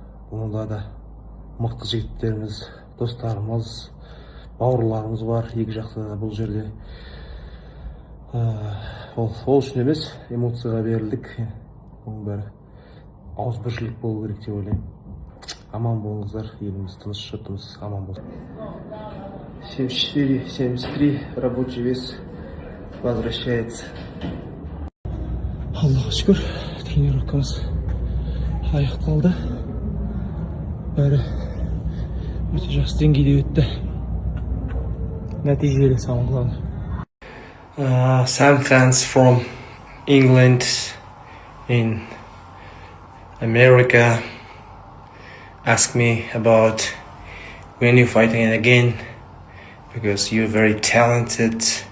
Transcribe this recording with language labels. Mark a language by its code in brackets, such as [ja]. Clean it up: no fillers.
[kk] Онда да мықты жігіттеріміз, достарымыз, бауырларымыз бар екі жақта бұл жерде. Ол үшін емес, эмоцияға берілдік. Оның бәрі ауызбіршілік болу керек деп ойлаймын. Аман болыңыздар, еліміз тыныш, жұртымыз аман болсын. [ru] 74-73, рабочий вес возвращается. [kk] Аллаға шүкір, тренировкамыз аяқталды. Бәрі өте жақсы деңгейде өтті. Нәтижелі, [ru] самое главное. [en] Some fans from England in America ask me about when you're fighting again, because you're very talented.